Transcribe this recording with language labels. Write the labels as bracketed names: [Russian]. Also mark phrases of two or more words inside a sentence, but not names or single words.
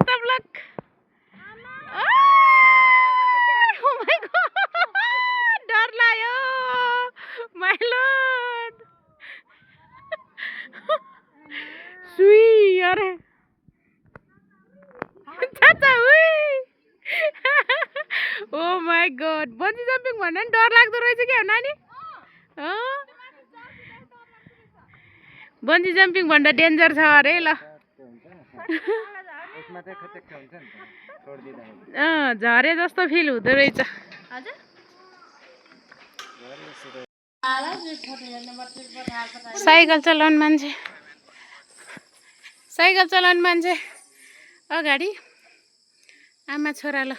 [English] luck. Oh my god. [Nepali] डर लाग्यो. [English] My lord. [Nepali] सुई अरे. चाचा उई. [English] Oh my god. bungee jumping [Nepali] भन्दा नि डर लाग्दो रहेछ के नानी? [English] bungee jumping [Nepali] भन्दा डेन्जर छ अरे ल. झरे जस्तो फिल हुँदो रहेछ. साइकल चलाउने मान्छे अगाडि आमा छोरा ल.